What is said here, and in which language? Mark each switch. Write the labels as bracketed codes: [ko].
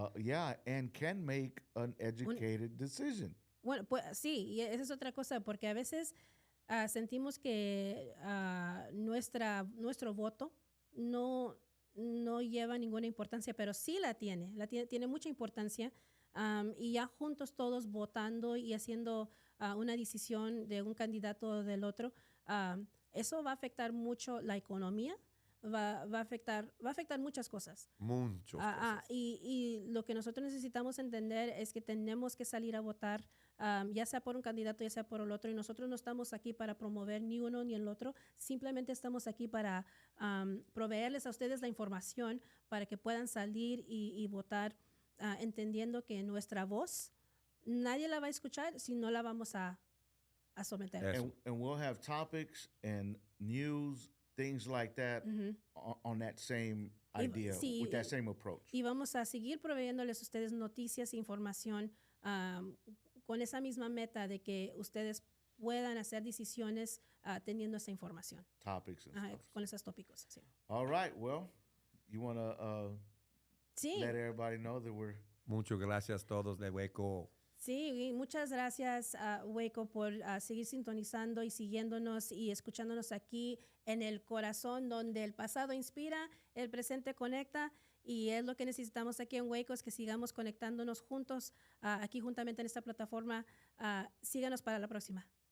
[en] yeah, and can make an educated decision. [es] Bueno, pues sí, y esa es otra cosa, porque a veces sentimos que nuestro voto no lleva ninguna importancia, pero sí tiene mucha importancia. Y ya juntos todos votando y haciendo una decisión de un candidato o del otro, eso va a afectar mucho la economía, va a afectar muchas cosas. Muchas cosas. Y lo que nosotros necesitamos entender es que tenemos que salir a votar, ya sea por un candidato, ya sea por el otro, y nosotros no estamos aquí para promover ni uno ni el otro, simplemente estamos aquí para proveerles a ustedes la información para que puedan salir y votar, entendiendo que nuestra voz nadie la va a escuchar si no la vamos a someter. [en] And we'll have topics and news, things like that, on that same idea, [es] sí, [en] with that same approach. [es] Y vamos a seguir proveyéndoles a ustedes noticias e información con esa misma meta de que ustedes puedan hacer decisiones teniendo esa información. [en] Topics and stuff. [es] Con esos tópicos, sí. [en] All right, well, you want to [es] Sí. [en] let everybody know that we're... [es] Muchas gracias a todos de Hueco. Sí, y muchas gracias, Waco, por seguir sintonizando y siguiéndonos y escuchándonos aquí en El Corazón, donde el pasado inspira, el presente conecta, y es lo que necesitamos aquí en Waco, es que sigamos conectándonos juntos aquí juntamente en esta plataforma. Síganos para la próxima.